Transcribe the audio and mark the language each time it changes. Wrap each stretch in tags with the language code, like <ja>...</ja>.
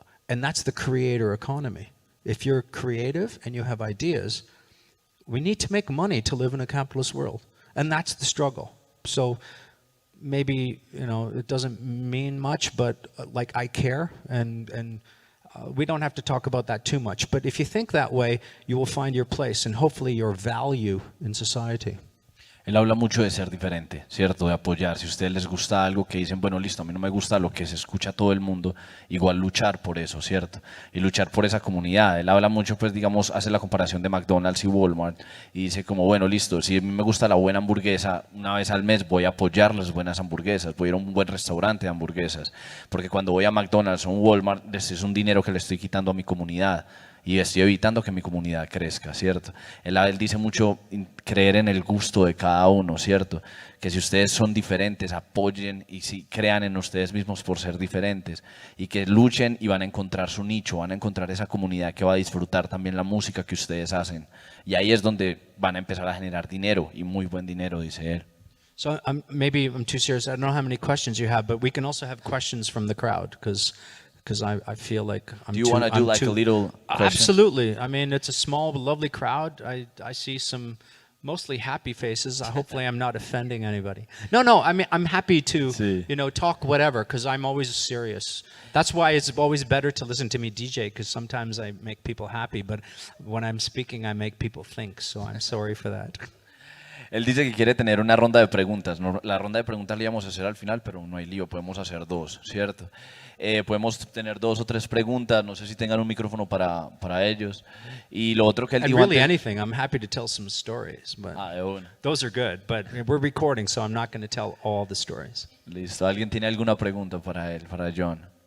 <en>And that's the creator economy. If you're creative and you have ideas, we need to make money to live in a capitalist world. And that's the struggle. So maybe, it doesn't mean much, but I care, and we don't have to talk about that too much. But if you think that way, you will find your place and hopefully your value in society.</en> <es>Él habla mucho de ser diferente, ¿cierto? De apoyar. Si a ustedes les gusta algo que dicen, bueno, listo, a mí no me gusta lo que se escucha todo el mundo, igual luchar por eso, ¿cierto? Y luchar por esa comunidad. Él habla mucho, pues, digamos, hace la comparación de McDonald's y Walmart y dice como, bueno, listo, si a mí me gusta la buena hamburguesa, una vez al mes voy a apoyar las buenas hamburguesas, voy a ir a un buen restaurante de hamburguesas, porque cuando voy a McDonald's o un Walmart, es un dinero que le estoy quitando a mi comunidad. Y estoy evitando que mi comunidad crezca, ¿cierto? Él dice mucho creer en el gusto de cada uno, ¿cierto? Que si ustedes son diferentes, apoyen y si crean en ustedes mismos por ser diferentes y que luchen y van a encontrar su nicho, van a encontrar esa comunidad que va a disfrutar también la música que ustedes hacen. Y ahí es donde van a empezar a generar dinero, y muy buen dinero, dice él.</es> <en>So maybe I'm too serious. I don't know how many questions you have, but we can also have questions from the crowd, because I feel like I'm too... Do you want to do like a little question? Absolutely. I mean, it's a small, lovely crowd. I see some mostly happy faces. Hopefully I'm not offending anybody. No, I mean, I'm happy to,</en> <es>Sí.</es> <en>Talk whatever, because I'm always serious. That's why it's always better to listen to me DJ, because sometimes I make people happy, but when I'm speaking, I make people think, so I'm sorry for that.</en> <es>Él dice que quiere tener una ronda de preguntas. La ronda de preguntas la íbamos a hacer al final, pero no hay lío, podemos hacer dos, ¿cierto? Podemos tener 2 o 3 preguntas, no sé si tengan un micrófono para ellos. Y lo otro que él dijo</es> <en>really</en> <es>antes...</es> <en>anything, I'm happy to tell some stories, but</en> <es>de una.</es> <en>those are good, but we're recording, so I'm not going to tell all the stories.</en> <es>Listo, ¿alguien tiene alguna pregunta para él, para John?</es>